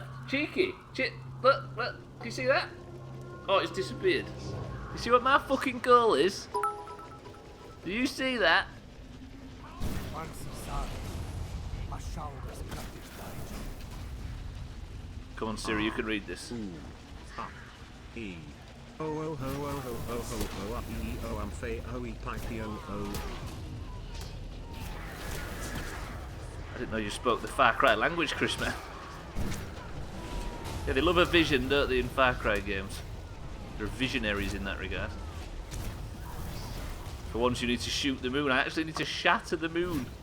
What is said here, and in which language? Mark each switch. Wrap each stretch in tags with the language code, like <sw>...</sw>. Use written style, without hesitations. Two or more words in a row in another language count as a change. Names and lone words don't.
<en>Cheeky. Look. Can you see that? Oh, it's disappeared. You see what my fucking goal is? Do you see that? Come on, Siri, you can read this. E. Oh oh ho oh ho ho ho ho up e oh am fe oh e pipe oh oh. I didn't know you spoke the Far Cry language, Chris, man. Yeah, they love a vision, don't they, in Far Cry games? They're visionaries in that regard. For once you need to shoot the moon, I actually need to shatter the moon.</en>